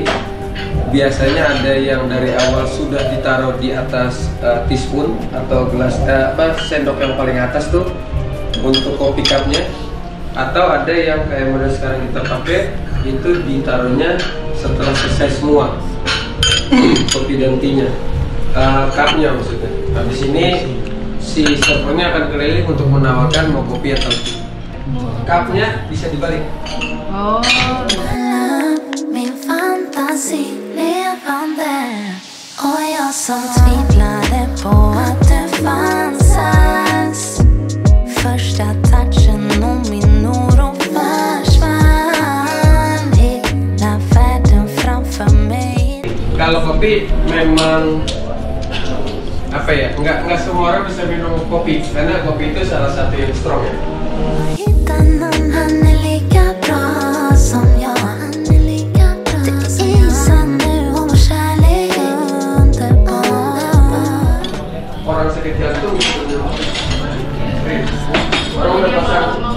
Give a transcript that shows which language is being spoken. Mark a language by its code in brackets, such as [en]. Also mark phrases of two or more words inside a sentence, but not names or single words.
[id] Biasanya ada yang dari awal sudah ditaruh di atas teaspoon atau gelas sendok yang paling atas tuh untuk kopi cupnya, atau ada yang kayak model sekarang kita pakai itu ditaruhnya setelah selesai semua kopi dan tea-nya, cupnya maksudnya. Habis ini si servernya akan keliling untuk menawarkan mau kopi atau tea. Cupnya bisa dibalik. Oh. [sv] Min fantasi levande och jag som tvivlade på att du fanns alls. Första touchen och min oro försvann. Hela världen framför mig. [id] Kalau kopi memang apa ya, nggak semua orang bisa minum kopi karena kopi itu salah satu yang strong ya. Orang sakit jantung orang udah pasang.